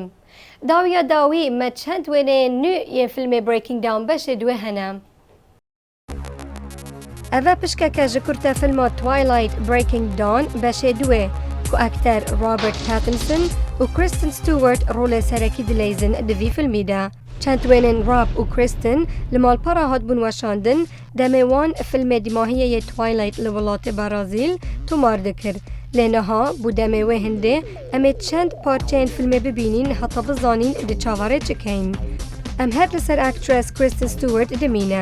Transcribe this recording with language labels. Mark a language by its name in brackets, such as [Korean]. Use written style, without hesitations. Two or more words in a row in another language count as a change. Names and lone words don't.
[Kurdish] داویە داوی مە چەند وێنێ نو یە فیلمێ بریکینگ داون بەشێ دوێ هەنە. ئەڤە پشکەکە ji کورتە فیلما توایلایت بریکینگ داون بەشێ دوێ ku ئەکتەر رابرت پاتینسن و کریستن ستوارت ڕۆلێ سەرەکی دلەیزن divî فیلمی دا. چند وێنên راب و کریستن li malpera hatbûn weşandin demê wan filmê dîmahiyê Twilight li welatê Brazîl tomar dikir. Lê niha bû demê wê hindê em ê çend parçeyên filmê bibînîn heta bizanîn di çavarê çikeyn. Em her li ser actress Kristen Stewart dimîne.